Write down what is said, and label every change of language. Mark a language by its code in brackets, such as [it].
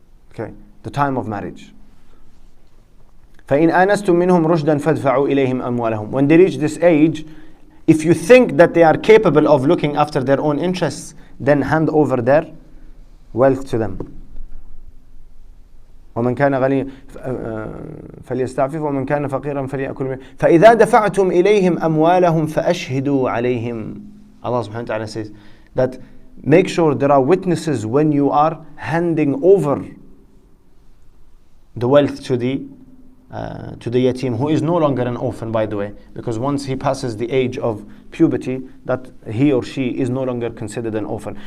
[en] Okay, the time of marriage. [ar] فَإِنْ آنَسْتُم مِّنْهُمْ رُشْدًا فَادْفَعُوا إِلَيْهِمْ أَمْوَالَهُم. [en] When they reach this age, if you think that they are capable of looking after their own interests, then hand over their wealth to them. [ar] ومن كان غنيا فليستعفف ومن كان فقيرا فليأكل منه فإذا دفعتم إليهم أموالهم فأشهدوا عليهم. [en] Allah subhanahu wa ta'ala says that make sure there are witnesses when you are handing over the wealth to the yatim, who is no longer an orphan, by the way, because once he passes the age of puberty, that he or she is no longer considered an orphan.